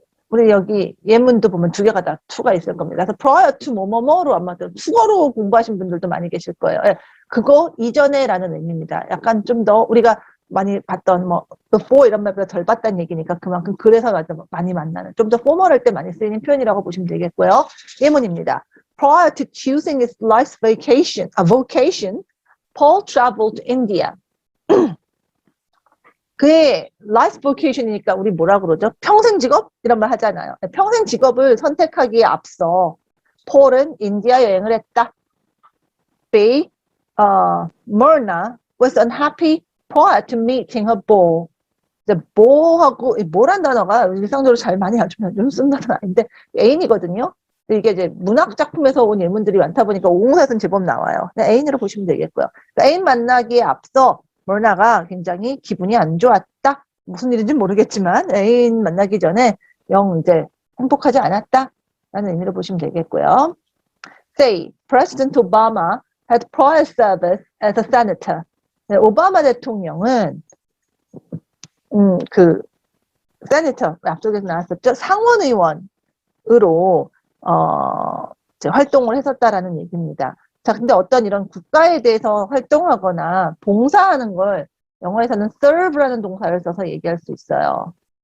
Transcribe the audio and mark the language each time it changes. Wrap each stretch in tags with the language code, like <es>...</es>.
<ko>우리 여기 예문도 보면 두 개가 다 to가 있을 겁니다. 그래서 prior to 뭐뭐뭐로 아마 투어로 공부하신 분들도 많이 계실 거예요. 그거 이전에라는 의미입니다. 약간 좀 더 우리가 많이 봤던 뭐 before 이런 말보다 덜 봤다는 얘기니까 그만큼 그래서 많이 만나는 좀 더 포멀할 때 많이 쓰이는 표현이라고 보시면 되겠고요. 예문입니다.</ko> <en>Prior to choosing his life's vocation, Paul traveled to India.</en> <ko>그의</ko> <en>life vocation</en> <ko>이니까 우리 뭐라 그러죠? 평생 직업? 이런 말 하잖아요. 평생 직업을 선택하기에 앞서 폴은 인디아 여행을 했다. B.</ko> <en>Myrna was unhappy prior to meeting her beau.</en> <ko>이제 뭐하고 뭐란 단어가 일상적으로 잘 많이 요즘 쓰는 단어는 아닌데 애인이거든요. 이게 이제 문학 작품에서 온 예문들이 많다 보니까 옹사에서는 제법 나와요. 애인으로 보시면 되겠고요. 그러니까 애인 만나기에 앞서 머나가 굉장히 기분이 안 좋았다. 무슨 일인지 모르겠지만 애인 만나기 전에 영 이제 행복하지 않았다라는 의미로 보시면 되겠고요.</ko> <en>Say, President Obama had prior service as a senator.</en> <ko>네, 오바마 대통령은 그 세니터 앞쪽에서 나왔었죠. 상원 의원으로 이제 활동을 했었다라는 얘기입니다. 자, 근데 어떤 이런 국가에 대해서 활동하거나 봉사하는 걸 영어에서는 serve라는 동사를 써서 얘기할 수 있어요.</ko>